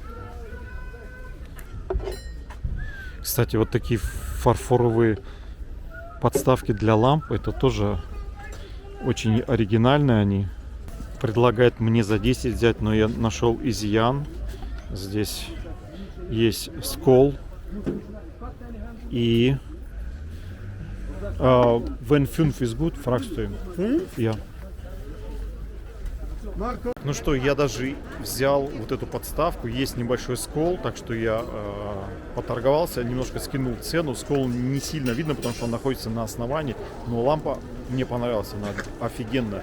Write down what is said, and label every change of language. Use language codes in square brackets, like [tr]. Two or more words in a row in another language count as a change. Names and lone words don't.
[ru] Кстати, вот такие фарфоровые подставки для ламп. Это тоже очень оригинальные они. Предлагает мне за 10 взять, но я нашел изъян. Здесь есть скол и [en] when 5 is good, [de] fragst du ihn? Ja. [ru] Ну что, я даже взял вот эту подставку. Есть небольшой скол, так что я поторговался, немножко скинул цену. Скол не сильно видно, потому что он находится на основании, но лампа мне понравилась, она офигенная.